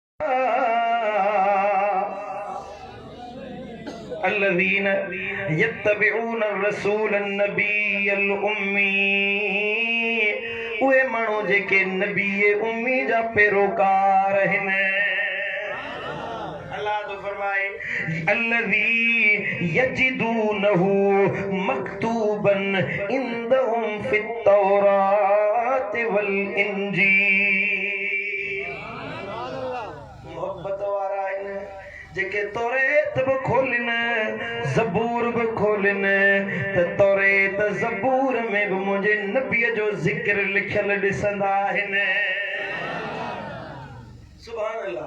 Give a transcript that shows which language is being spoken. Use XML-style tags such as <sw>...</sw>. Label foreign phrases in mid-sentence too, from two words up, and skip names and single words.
<ar>الذين يتبعون الرسول النبي الأمي</ar> <sd>उहे माण्हू जेके नबी उम्मी जा पैरोकार आहिनि। अल्लाह तो फरमाए</sd> <ar>الذي يجدونه مكتوبا عندهم في التوراة والإنجيل।</ar> <sd>मोहब्बत वारा आहिनि जेके तौरेत बि खोलिन ज़बूर बि खोलिन त तौरेत ज़बूर में बि मुंहिंजे नबीअ जो ज़िक्र लिखियल ॾिसंदा आहिनि।</sd> <ar>سبحان الله.</ar>